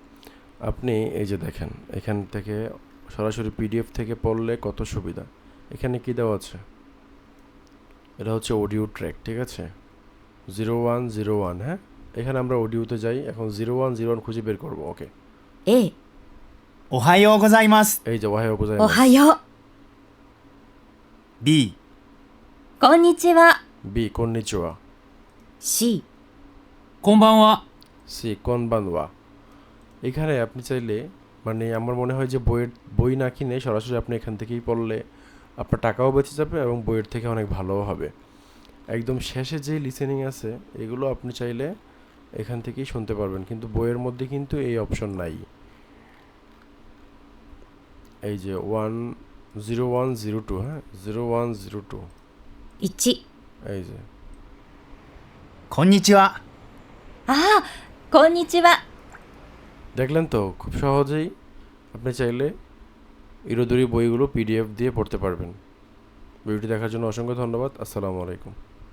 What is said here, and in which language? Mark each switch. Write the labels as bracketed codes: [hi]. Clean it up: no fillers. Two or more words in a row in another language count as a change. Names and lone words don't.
[bn] আপনি এই যে দেখেন, এখান থেকে সরাসরি পিডিএফ থেকে পড়লে কত সুবিধা। এখানে কি দেওয়া আছে? এটা হচ্ছে [en] audio track. [bn] ঠিক আছে, 0101, হ্যাঁ, এখানে আমরা অডিওতে যাই। এখন 0101 খুঁজে বের করবো। ওকে, [ja] A、おはようございます。 [bn] এই যে ওহাইও [ja] おは গোজাইমাস। よう。 B、こんにちは。 B こんにちは. C、こんばんは。 C こんばんは. [bn] এখানে আপনি চাইলে, মানে আমার মনে হয় যে বই না কিনে সরাসরি আপনি এখান থেকেই পড়লে আপনার টাকাও বেঁচে যাবে এবং বইয়ের থেকে অনেক ভালোও হবে। একদম শেষে যে লিসেনিং আছে এগুলো আপনি চাইলে এখান থেকেই শুনতে পারবেন, কিন্তু বইয়ের মধ্যে কিন্তু এই অপশন নাই। এই যে 10102, হ্যাঁ, 0102, 1。 এই যে। [ja] こんにちは。ああ、こんにちは。 [bn] দেখলেন তো, খুব সহজেই আপনি চাইলে ইরোদুরি বইগুলো পিডিএফ দিয়ে পড়তে পারবেন। ভিডিওটি দেখার জন্য অসংখ্য ধন্যবাদ। [ar] السلام عليكم.